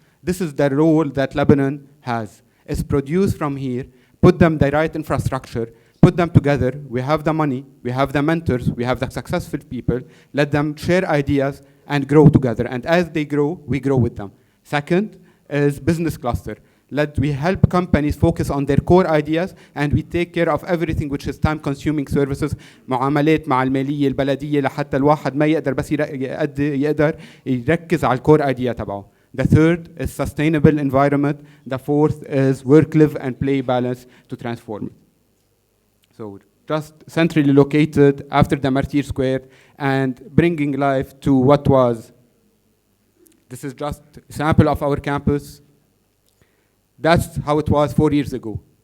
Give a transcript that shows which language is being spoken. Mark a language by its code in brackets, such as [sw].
[en] This is the role that Lebanon has. It's produced from here, put them the right infrastructure, put them together, we have the money, we have the mentors, we have the successful people, let them share ideas and grow together. And as they grow, we grow with them. Second is business cluster. We help companies focus on their core ideas and we take care of everything which is time consuming services. [ar] معاملات مع المالية البلدية لحتى الواحد ما يقدر بس يقدر يركز على الكور idea تبعه. [en] The third is sustainable environment. The fourth is work, live and play balance to transform it. So just centrally located after the Martyr Square and bringing life to what was. This is just a sample of our campus. That's how it was 4 years ago.